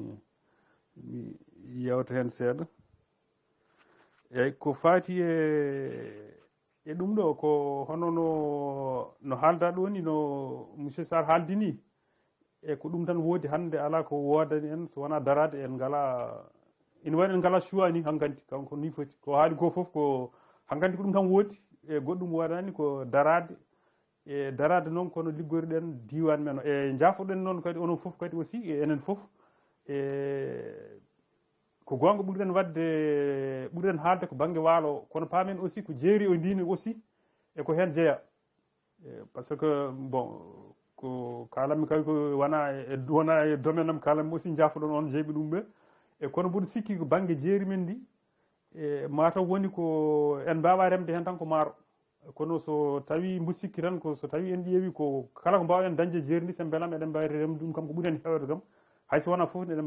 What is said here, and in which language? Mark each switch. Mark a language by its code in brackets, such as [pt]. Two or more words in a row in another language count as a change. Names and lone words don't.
[ff] mi yewta hen seeɗa eyyi ko fati e ɗum ɗo ko hono no haalda ɗo ni no monsieur Sarr haaldini e ko ɗum tan woodi hande ala ko wodani en so wona darade en ngala ina waɗi en ngala choix ni hankkadi kanko ni foti ko haali ko foof ko hankkadi ko ɗum tan woodi e goɗɗum wodani ko darade e darade noon kono liggoriɗen diwan men e jaafoɗen noon kadi onon foof kadi aussi e enen foof e ko gonga ɓurɗen haalde ko banggue waalo kono paamen aussi ko jeeri o ndini aussi e ko hen jeeya [fr] par ce que bon [ff] ko kalanmi kay ko wona e domaine am kalanmi aussi jaafoɗon on jeeɓi ɗum ɓe e kono mboɗo sikki ko banggue jeeri men ndi e mataw woni ko en mbawa remde hen tan ko maaro kono so tawi mbo sikki tan ko so tawi en ƴeewi ko kala ko mbawɗen dañde jeeri ndi sen beelam eɗen mbawi remde ɗum kam ko ɓuuri en hewde kam hayso wona foof eɗen